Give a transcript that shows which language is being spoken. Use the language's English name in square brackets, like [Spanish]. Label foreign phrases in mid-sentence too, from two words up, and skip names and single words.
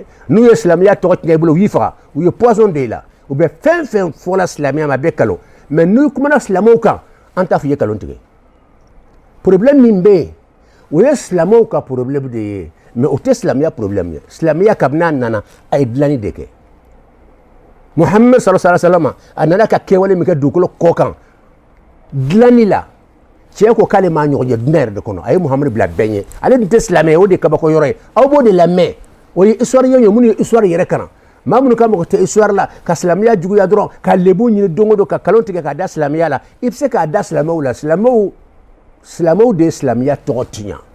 [Bambara] n'u ye silamɛya tɔgɔ tiɲɛ i bolo u y'i faga u ye poison de la u bɛ fɛn fɛn fɔla silamɛya ma a bɛ kalo mais n'u kumana silamɛw kan an t'a fɔ i ye kalon tigɛ problème min bɛ yen o ye silamɛw ka problème de ye mais o tɛ silamɛya problème ye silamɛya kabini a nana a ye dilanni de kɛ muhammed [Arabic] صلى الله عليه وسلم [Bambara] a nana ka kɛwale min kɛ dugukolo kɔ kan dilanni la cɛ ko k'ale m'a ɲɔgɔn ye dunan yɛrɛ de kɔnɔ a ye muhamadu bila bɛɛ ɲɛ ale dun tɛ silamɛ ye o de ye kabako yɔrɔ ye aw b'o de lamɛn o ye histoire ye minnu ye histoire yɛrɛ kana maa minnu ka mɔgɔ tɛ histoire la ka silamɛya juguya dɔrɔn ka lebu ɲini don o don ka kalon tigɛ k'a da silamɛya la i bɛ se k'a da silamɛw la silamɛw de ye silamɛya tɔgɔ tiɲɛ